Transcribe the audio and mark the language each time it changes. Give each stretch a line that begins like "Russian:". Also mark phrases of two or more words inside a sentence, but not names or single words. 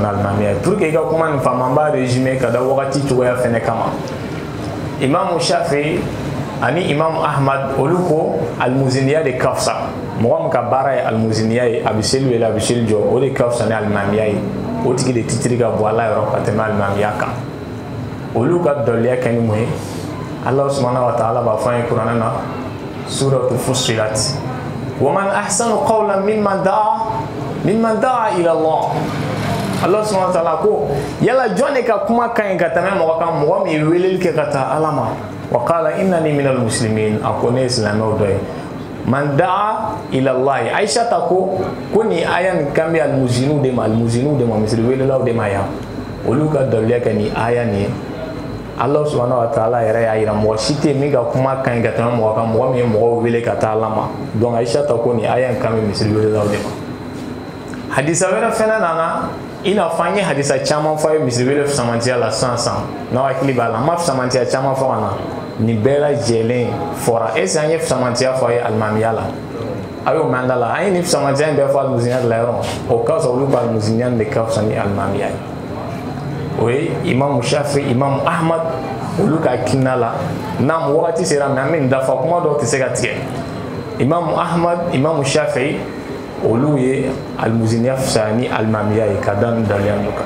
Bambara: n'alimamiya ye pour que i ka kuma nin faamu an b'a résumer ka da wagati cogoya fɛnɛ kama Imam Shafi ani Imam Ahmad olu ko alimuziniya de ka fisa mɔgɔ min ka baara ye alimuziniya ye a bɛ seli wele a bɛ seli jɔ o de ka fisa ni alimamiya ye o tigi de titiri ka bɔ Ala yɔrɔ ka tɛmɛ alimamiya kan olu ka dɔliya kɛ ni mun ye
Arabic: الله سبحانه وتعالى
Bambara: b'a fɔ an ye kuranɛ na suratu Fussilat
Arabic: ومن أحسن قولا ممن دعا إلى الله الله سبحانه وتعالى
Bambara: ko yala jɔn de ka kuma ka ɲi ka tɛmɛ mɔgɔ kan mɔgɔ min ye weleli kɛ ka taa Ala ma
Arabic: وقال إنني من المسلمين
Bambara: a ko ne ye silamɛw dɔ ye
Arabic: من دعا إلى الله
Bambara: Aisha ta ko ni aya nin kan bɛ alimuziniw de ma misiri welelaw de ma yan olu ka daliluya kɛ ni aya nin ye
Arabic: الله سبحانه وتعالى
Bambara: yɛrɛ y'a yira mɔgɔ si tɛ min ka kuma ka ɲi ka tɛmɛ mɔgɔ kan mɔgɔ min ye mɔgɔw wele ka taa Ala ma donc Aisha ta ko ni aya nin kan bɛ misiri welelaw de ma hadisa wɛrɛ fɛnɛ nana i n'a fɔ an ye hadisa caman fɔ a ye misiri wele fisamantiya la sisan n'aw hakili b'a la an ma fisamantiya caman fɔ ka na nin bɛɛ lajɛlen fɔra
French: est ce que
Bambara: an ye fisamantiya fɔ a ye alimamiya la a y'o mɛn an da la an ye nin fisamantiya in bɛɛ fɔ alimuziniya de la yɔrɔ o ka sɔrɔ olu ka alimuziniya de ka fisa ni alimamiya ye o ye Imam Shafi Imam Ahmad olu ka hakilina la n'an wagati sera mais an bɛ nin dafa kuma dɔw tɛ se ka tigɛ Imam Ahmad Imam Shafi olu ye almuziniya fisaya ni alimamiya ye ka da nin daliya ninnu kan.